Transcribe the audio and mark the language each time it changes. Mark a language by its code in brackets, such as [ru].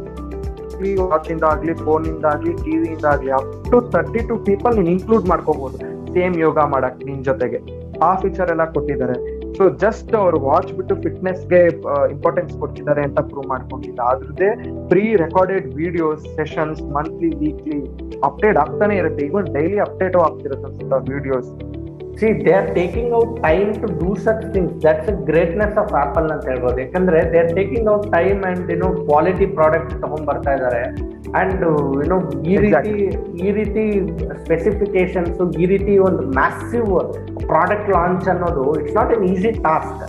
[kn] Weekly watch ಇಂದ ಆಗ್ಲಿ, phone ಇಂದ ಆಗ್ಲಿ, ಟಿವಿ ಇಂದ ಆಗ್ಲಿ, ಅಪ್ ಟು 32 ಪೀಪಲ್ ನೀನ್ ಇನ್ಕ್ಲೂಡ್ ಮಾಡ್ಕೋಬಹುದು ಸೇಮ್ ಯೋಗ ಮಾಡಕ್ ನಿನ್ ಜೊತೆಗೆ. ಆ ಫೀಚರ್ ಎಲ್ಲ ಕೊಟ್ಟಿದ್ದಾರೆ. ಸೊ ಜಸ್ಟ್ ಅವ್ರು ವಾಚ್ ಬಿಟ್ಟು ಫಿಟ್ನೆಸ್ಗೆ ಇಂಪಾರ್ಟೆನ್ಸ್ ಕೊಡ್ತಿದ್ದಾರೆ ಅಂತ ಪ್ರೂವ್ ಮಾಡ್ಕೊಂಡಿಲ್ಲ. ಅದ್ರದ್ದೇ pre recorded videos, sessions monthly, weekly update ಆಗ್ತಾನೆ ಇರುತ್ತೆ. ಇವನ್ ಡೈಲಿ ಅಪ್ಡೇಟ್ ಆಗ್ತಿರುತ್ತೆ ಅನ್ಸುತ್ತೆ videos. [en] See, they are taking out time to do such things. That's the greatness of Apple [kn] ಅಂತ ಹೇಳ್ಬೋದು. ಯಾಕಂದ್ರೆ [en] they are taking out time and [kn] quality product ತಗೊಂಡ್ ಬರ್ತಾ ಇದ್ದಾರೆ. ಅಂಡ್ ಈ ರೀತಿ ಸ್ಪೆಸಿಫಿಕೇಶನ್ಸ್, ಈ ರೀತಿ ಒಂದು ಮ್ಯಾಸಿವ್ ಪ್ರಾಡಕ್ಟ್ ಲಾಂಚ್ ಅನ್ನೋದು [en] It's not an easy task.